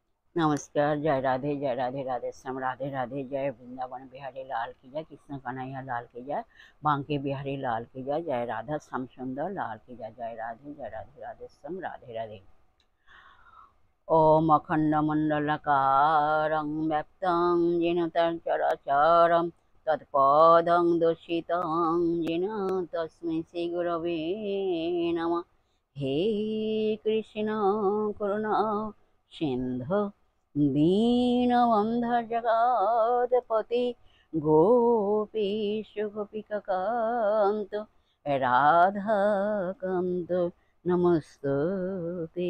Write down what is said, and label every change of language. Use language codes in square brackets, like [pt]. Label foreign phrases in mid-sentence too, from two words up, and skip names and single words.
[hi] नमस्कार। जय राधे राधे श्याम राधे राधे। जय वृंदावन बिहारी लाल की जय, कृष्ण कन्हैया लाल की जय, बांके बिहारी लाल की जय, जय राधा श्याम सुंदर लाल की जय। जय राधे राधे श्याम राधे राधे। [sa] ओम अखंडमंडलकारं व्याप्तं येन चराचरं तत्पदं दर्शितं येन तस्मै श्रीगुरवे नमः। हे कृष्ण करुणा सिंधु दीनबन्धु जगत्पते गोपीश गोपिकान्त राधाकान्त नमस्तुते।